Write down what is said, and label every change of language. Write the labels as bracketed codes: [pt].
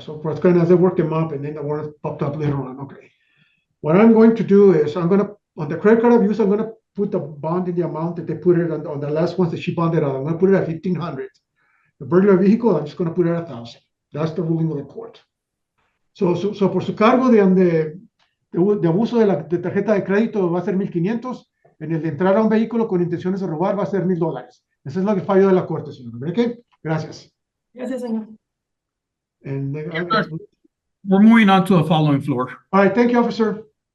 [en] So for kind of they worked them up, and then the warrant popped up later on. Okay. What I'm going to do is on the credit card abuse, I'm going to put the bond in the amount that they put it on the last ones that she bonded out. I'm going to put it at $1,500. The burglary vehicle, I'm just going to put it at $1,000. That's the ruling of the court. [es] So por su cargo de abuso de tarjeta de crédito va a ser $1,500. En el de entrar a un vehículo con intenciones de robar va a ser $1,000. Ese es lo que fallo de la corte, señor. ¿Ok? Gracias. Gracias, señor. [en] And We're moving on to the following floor. all right, thank you, officer.